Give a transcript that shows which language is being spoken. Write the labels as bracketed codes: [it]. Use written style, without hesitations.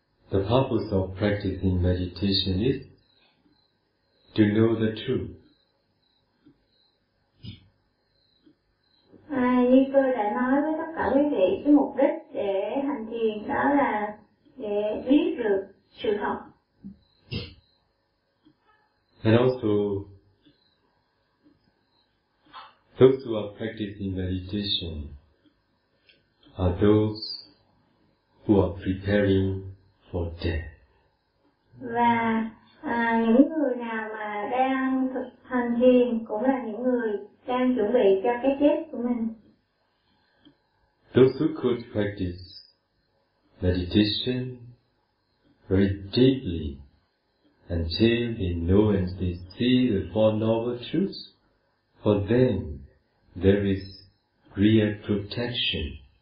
[en] The purpose of practicing meditation is to know the truth. [vi] Như tôi đã nói với tất cả quý vị, cái mục đích để hành thiền đó là để biết được sự thật. [en] And also, those who are practicing meditation are those who are preparing for death. [vi] Và những người nào mà đang thực hành thiền cũng là những người đang chuẩn bị cho cái chết của mình. [en] Those who could practice meditation very deeply until they know and they see the Four Noble Truths, for them there is real protection.